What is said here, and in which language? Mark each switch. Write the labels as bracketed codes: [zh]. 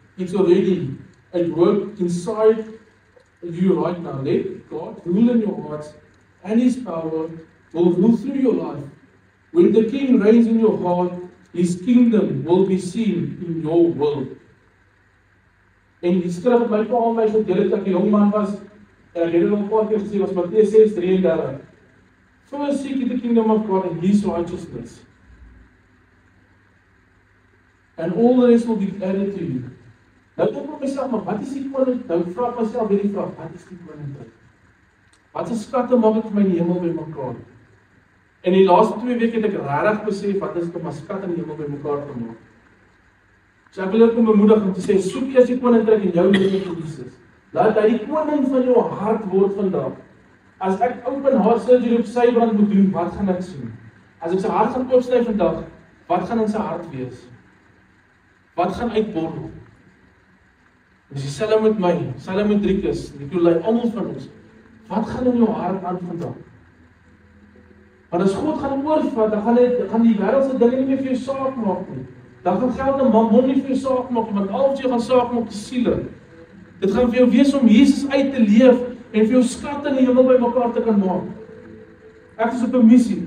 [en] It's already at work inside you right now. Let God rule in your hearts, and His power will rule through your life. When the King reigns in your heart, His kingdom will be seen in your world. [af] En die skrif het my pa aan my gedeel het ek 'n jong man was, en ek het dit al 'n paar keer gesê, was Matteus 6:33. [en] First seek the kingdom of God and His righteousness, and all the rest will be added to you. [af] Nou dink ek myself, maar wat is die koning? Nou vra ek myself weer die vraag, wat is die koninkryk? Wat se skatte maak ek vir my in die hemel bymekaar? En die laaste 2 weke het ek regtig besef wat is dit om 'n skat in die hemel bymekaar te maak. So ek wil ook bemoedig om te sê, soek eers die koninkryk in jou lewe vir Jesus. Laat hy die koning van jou hart word vandag. As ek [en] open heart surgery [af] op sy brand moet doen, wat gaan ek sien? As ek sy hart gaan oopsny vandag, wat gaan in sy hart wees? Wat gaan uitborrel? Dis dieselfde met my, dieselfde met Driekus, Nicolai, almal van ons. Wat gaan in jou hart aan vandag? Want as God gaan oorvat, dan gaan die wêreldse dinge nie meer vir jou saak maak nie. Dan gaan geld en mammon nie vir jou saak maak nie, want al wat jy gaan saak maak is siele. Dit gaan vir jou wees om Jesus uit te leef en vir jou skatte in die hemel bymekaar te kan maak. Ek is op 'n missie.